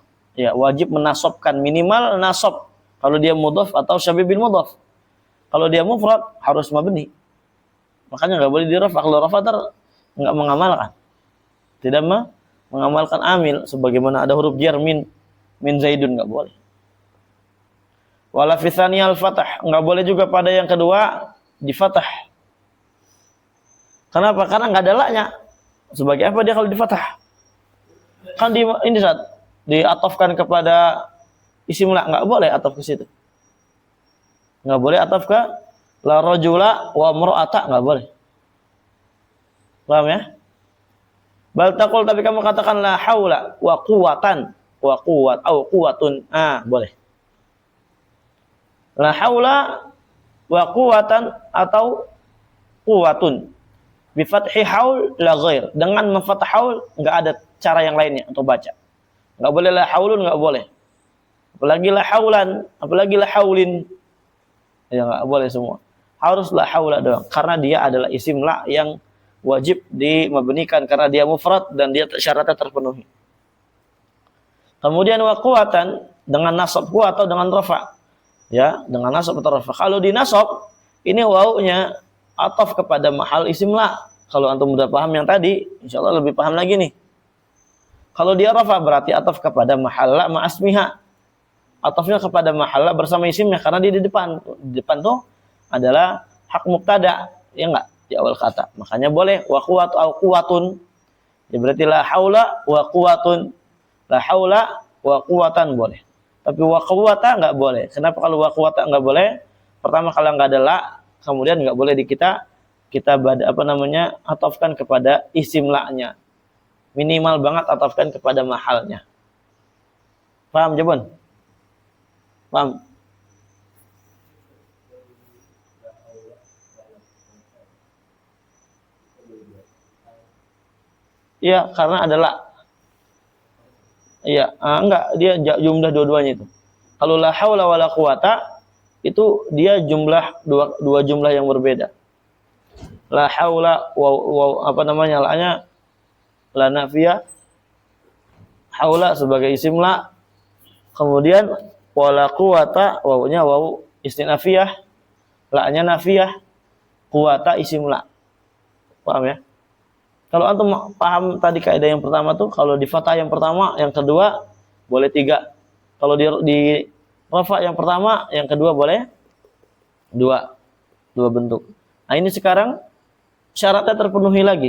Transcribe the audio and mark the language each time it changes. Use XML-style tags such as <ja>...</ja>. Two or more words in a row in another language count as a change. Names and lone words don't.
<id>Ya, wajib menasabkan minimal nasab. Kalau dia mudhaf atau</id> <ar>شبيه بالمضاف.</ar> <id>Kalau dia mufrad harus mabni. Makanya enggak boleh dirafa. Kalau rafa enggak mengamalkan. Tidak mengamalkan amil sebagaimana ada huruf jar</id> <ar>من زيدٌ,</ar> <id>enggak boleh.</id> <ar>ولا في الثاني الفتح,</ar> <id>enggak boleh juga pada yang kedua di fathah. Kenapa? Karena enggak ada la-nya. Sebagai apa dia kalau di fathah? Kan ini saat diatofkan kepada</id> <ar>اسم لا,</ar> <id>enggak boleh ataf ke situ. Enggak boleh ataf ke</id> <ar>لا رجلَ وامرأةَ,</ar> <id>enggak boleh. Paham ya?</id> <ar>بل تقول,</ar> <id>tapi kamu katakan</id> <ar>لا حولَ وقوةً وقوة أو قوةٌ.</ar> <id>Boleh.</id> <ar>لا حولَ وقوةً atau quwatun. بفتح حول لا غير.</ar> <id>Dengan memfathah haul enggak ada cara yang lainnya untuk baca. Enggak boleh</id> <ar>لا حولٌ,</ar> <id>enggak boleh. Apalagi</id> <ar>لا حولاً,</ar> <id>apalagi</id> <ar>لا حولٍ.</ar> <id>Ya enggak boleh semua. Harus</id> <ar>لا حولَ</ar> <id>doang karena dia adalah</id> <ar>اسم لا</ar> <id>yang wajib dimabnikan karena dia mufrad dan dia syaratnya terpenuhi. Kemudian</id> <ar>وقوةً</ar> <id>dengan nasab ku atau dengan rafa. Ya, dengan nasab atau rafa. Kalau di nasab ini wawunya ataf kepada</id> <ar>محل اسم لا.</ar> <id>Kalau antum sudah paham yang tadi, insyaallah lebih paham lagi nih. Kalau dia rafa berarti ataf kepada</id> <ar>محل لا مع اسمها.</ar> <id>Atafnya kepada</id> <ar>محل لا</ar> <id>bersama isimnya karena dia di depan. Di depan tuh adalah hak mubtada, ya enggak? Di awal kata. Makanya boleh</id> <ar>وقوة أو قوةٌ.</ar> <id>Ya berarti</id> <ar>لا حولَ وقوةٌ. لا حولَ وقوةً boleh.</ar> <id>Tapi</id> <ar>وقوةَ</ar> <id>enggak boleh. Kenapa kalau</id> <ar>وقوةَ</ar> <id>enggak boleh? Pertama kalau enggak ada la, kemudian enggak boleh kita atafkan kepada</id> <ar>اسم لا-</ar> <id>nya. Minimal banget atafkan kepada mahalnya. Paham, Jabon? Paham? Iya, karena ada la. Iya, enggak, dia jumlah dua-duanya itu. Kalau</id> <ar>لا حولَ ولا قوةَ</ar> <id>itu dia jumlah dua jumlah yang berbeda.</id> <ar>لا حولَ</ar> <id>la-nya</id> <ar>لا نافية.</ar> <id>Haula sebagai</id> <ar>اسم لا.</ar> <id>Kemudian</id> <ar>ولا قوةَ</ar> <id>wawunya</id> <ar>واو استئنافية.</ar> <id>La-nya nafiyah. Quwata</id> <ar>اسم لا.</ar> <id>Paham ya? Kalau antum paham tadi kaidah yang pertama tuh, kalau di fathah yang pertama, yang kedua boleh 3. Kalau di rafa yang pertama, yang kedua boleh 2 bentuk. Nah ini sekarang syaratnya terpenuhi lagi.</id>